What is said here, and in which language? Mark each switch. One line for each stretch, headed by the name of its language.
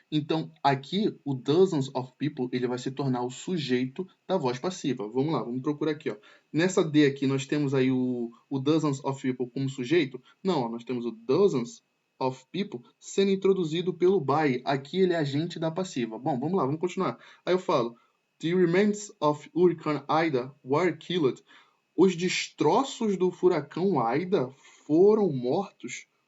Portuguese: Então, aqui, o
English: dozens of people,
Portuguese: ele vai se tornar o sujeito da voz passiva. Vamos lá, vamos procurar aqui, Nessa D aqui, nós temos aí o
English: dozens of people
Portuguese: como sujeito? Não, nós temos o
English: dozens of people
Portuguese: sendo introduzido pelo by. Aqui ele é agente da passiva. Bom, vamos lá, vamos continuar. Aí eu falo,
English: the remains of Hurricane Ida were killed.
Portuguese: Os destroços do furacão Ida foram mortos.